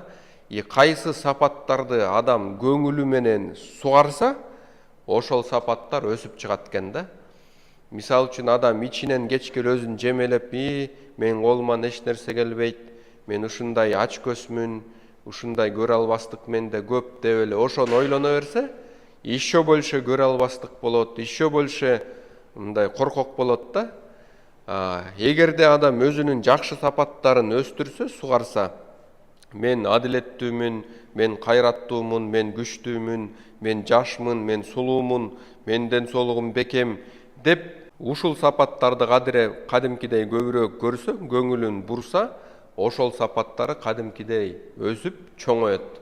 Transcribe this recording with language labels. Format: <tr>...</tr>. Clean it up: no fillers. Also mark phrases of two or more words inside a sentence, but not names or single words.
<ky>Кайсы сапаттарды адам көңүлү менен сугарса, ошол сапаттар өсүп чыгат экен да. Мисал үчүн адам ичинен кечке өзүн жемелеп, мен колуман эч нерсе келбейт, мен ушундай ач көзмүн, ушундай көрө албастык менде көп деп эле ошону ойлоно берсе,</ky> <ru>еще больше</ru> <ky>көрө албастык болот,</ky> <ru>еще больше</ru> <ky>мындай коркок болот да. Эгерде адам өзүнүн жакшы сапаттарын өстүрсө, сугарса, мен адилеттүүмүн, мен кайраттуумун, мен күчтүүмүн, мен жашмын, мен сулуумун, мен ден соолугум бекем деп ушул сапаттарды кадимкидей көбүрөөк көрсө, көңүлүн бурса, ошол сапаттары кадимкидей өсүп чоңоет.</ky>